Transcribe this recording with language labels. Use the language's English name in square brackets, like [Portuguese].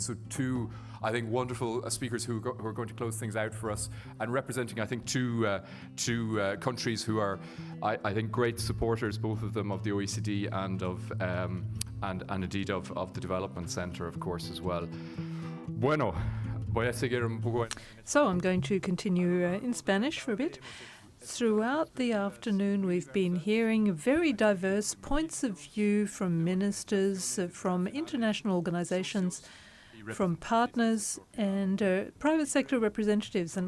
[English] So two, I think, wonderful speakers who are going to close things out for us, and representing, I think, two countries who are, I think, great supporters, both of them, of the OECD and of and indeed of the Development Centre, of course, as well. [Spanish] Bueno, voy a seguir un poco. [English] So I'm going to continue in Spanish for a bit. Throughout the afternoon, we've been hearing very diverse points of view from ministers, from international organizations, from partners and private sector representatives.